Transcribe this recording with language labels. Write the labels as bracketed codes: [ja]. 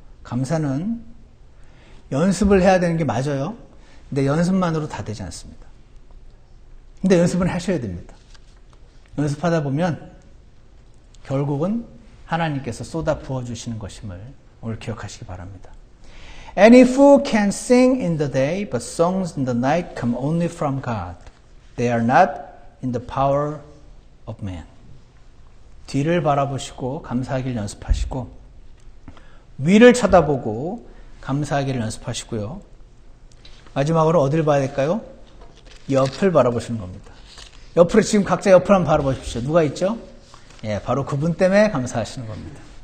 [ko] 감사는 연습을 해야 되는 게 맞아요. 근데 연습만으로 다 되지 않습니다. 근데 연습은 하셔야 됩니다. 연습하다 보면 결국은 하나님께서 쏟아 부어주시는 것임을 오늘 기억하시기 바랍니다. [en] Any fool can sing in the day, but songs in the night come only from God. They are not in the power of man. [ko] 뒤를 바라보시고 감사하기를 연습하시고 위를 쳐다보고 감사하기를 연습하시고요. 마지막으로 어디를 봐야 될까요? 옆을 바라보시는 겁니다. 옆으로 지금 각자 옆을 한번 바라보십시오. 누가 있죠? 예, 바로 그분 때문에 감사하시는 겁니다.